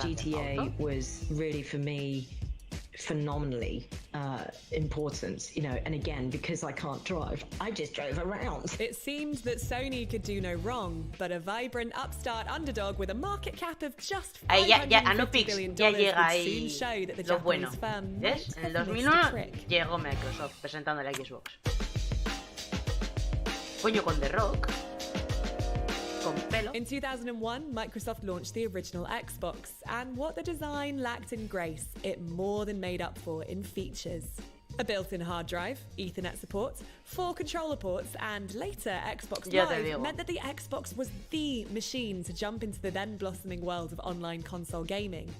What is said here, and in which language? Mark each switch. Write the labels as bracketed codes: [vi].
[en] GTA was really, for me, phenomenally important, you know, and again, because I can't drive, I just drove around. It seemed that Sony could do no wrong, but a vibrant upstart underdog with a market cap of just $550 billion would soon show that the Japanese firm [es] ¿Ves? En el 2001 llegó Microsoft presentando la Xbox. Coño, con The Rock. [en] In 2001, Microsoft launched the original Xbox, and what the design lacked in grace, it more than made up for in features. A built-in hard drive, Ethernet support, 4 controller ports, and later Xbox Live meant that the Xbox was the machine to jump into the then blossoming world of online console gaming.